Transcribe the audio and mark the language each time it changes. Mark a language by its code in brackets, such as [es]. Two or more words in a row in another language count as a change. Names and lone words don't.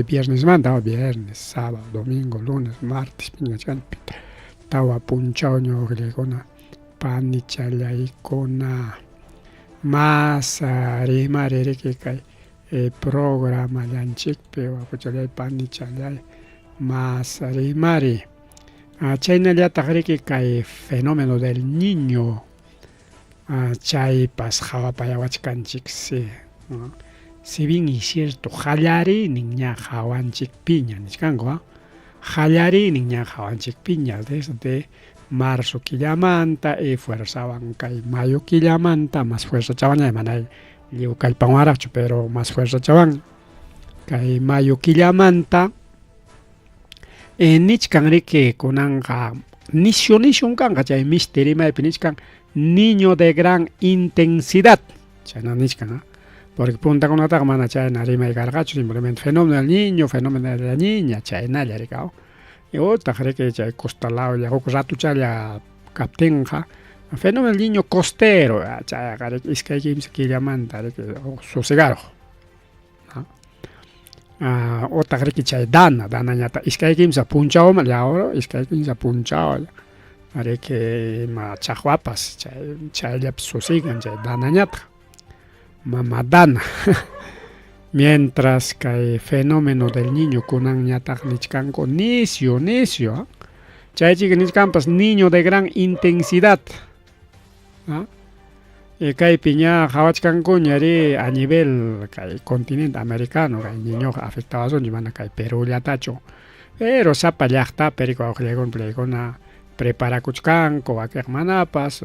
[es] viernes, sábado, domingo, lunes, martes [qu] piñachkanpi tawa punchawña wawqillaykuna pani challaykuna mas rimari riki kay programa llanchikpi wapuchallay pani challay mas rimari chaynallataq riki kay fenómeno [es] del niño [qu] chaypas hawapayawachkanchik [es] si bien es cierto [qu] qallarinin ña hawanchikpiña nishkanku qallarinin ña hawanchikpiña [es] desde marzo [qu] killamanta fuerzawan kay mayo killamanta [es] mas fuerza [qu] chawaña manay lliw kallpawanraqchu [es] pero mas fuerza [qu] chawan kay mayo killamanta nichkan riki kunanqa nisyu kanqa chay mishti rimaypi nichkan [es] niño de gran intensidad [qu] chayna nichkan porque puntakunataqa mana chayna rimay karqachu [es] simplemente fenómeno del niño, fenómeno de la niña [qu] chaynalla rikaw utaq riki chay costalawlla huk ratuchalla kaptinqa [es] fenómeno del niño costero [qu] chayqa riki iskay kimsa killamanta riki sosegaruq utaq riki chay danañata iskay kimsa punchawman llawra iskay kimsa punchawlla riki ima chaqwapas chayllapi sosigan chay danañata mama dana mientras kay [es] fenómeno del niño [qu] kunanñataq nichkanku necio chaychika nichkanpas [es] niño de gran intensidad [qu] kaypi ña hawachkankuñari [es] a nivel [qu] kay [es] continente americano [qu] kay niñoqa afectawasunchik mana kay Perullatachu pero sapa llaqtapi riki wawqillaykuna preparakuchkanku wakiqa manapas